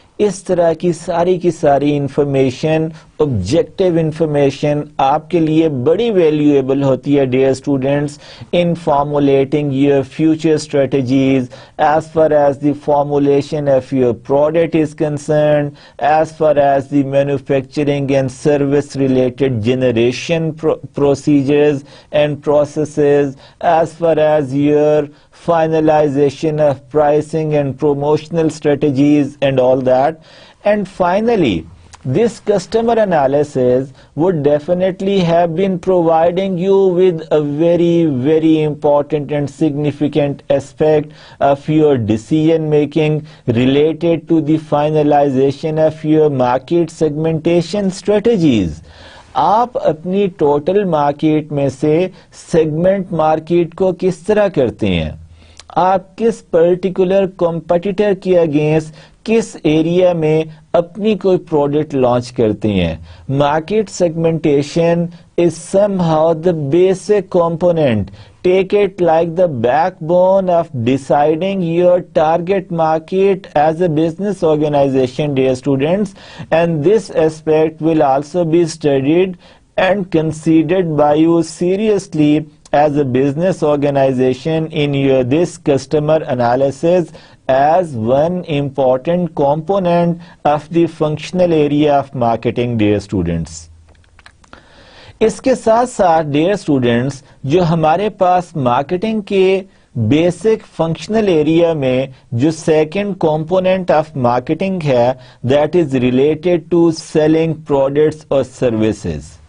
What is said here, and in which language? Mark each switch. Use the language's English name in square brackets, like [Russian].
[Urdu] اس طرح کی ساری انفارمیشن, آبجیکٹیو انفارمیشن آپ کے لیے بڑی ویلیویبل ہوتی ہے dear students [English] In formulating your future strategies as far as the formulation of your product is concerned, as far as the manufacturing and service related generation procedures and processes, as far as your finalization of pricing and promotional strategies and all that. And finally, this customer analysis would definitely have been providing you with a very, very important and significant aspect of your decision making related to the finalization of your market segmentation strategies. [Urdu] آپ اپنی total market میں سے segment market کو کس طرح کرتے ہیں, آپ کس پرٹیکولر کمپٹیٹر کے اگینسٹ کس ایریا میں اپنی کوئی پروڈکٹ لانچ کرتے ہیں. [English] Market segmentation is somehow the basic component. Take it like the backbone of deciding your target market as a business organization, dear students, and this aspect will also be studied and considered by you seriously as a business organization in your this customer analysis as one important component of the functional area of marketing, dear students. [Urdu] اس کے ساتھ ساتھ dear students جو ہمارے پاس marketing کے basic functional area میں جو second component of marketing ہے [English] that is related to selling products [Urdu] اور سروسز.